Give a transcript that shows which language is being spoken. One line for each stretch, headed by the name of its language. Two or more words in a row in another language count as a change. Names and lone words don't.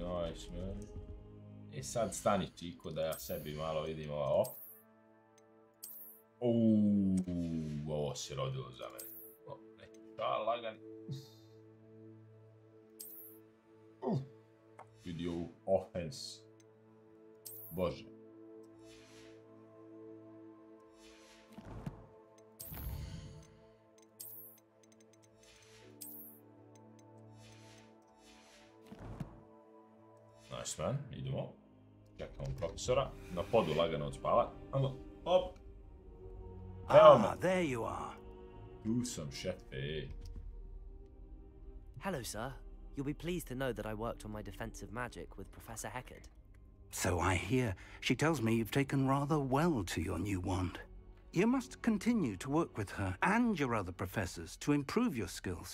English: Nice, man.
Serbian: I sad stani Čiko da ja sebi malo vidim ovo. Ovo se rodilo za mene. Lagani. Vidi ovu offense. Bože.
English: Nice man,
Serbian: idemo. Čekamo profesora. Na podu lagano odspava. Hop.
English: There you are.
Serbian: Tu sam, šefe.
English: Hello, sir. You'll be pleased to know that I worked on my defensive magic with Professor Heckard. So I hear. She tells me you've taken rather well to your new wand. You must continue to work with her and your other professors to improve your skills.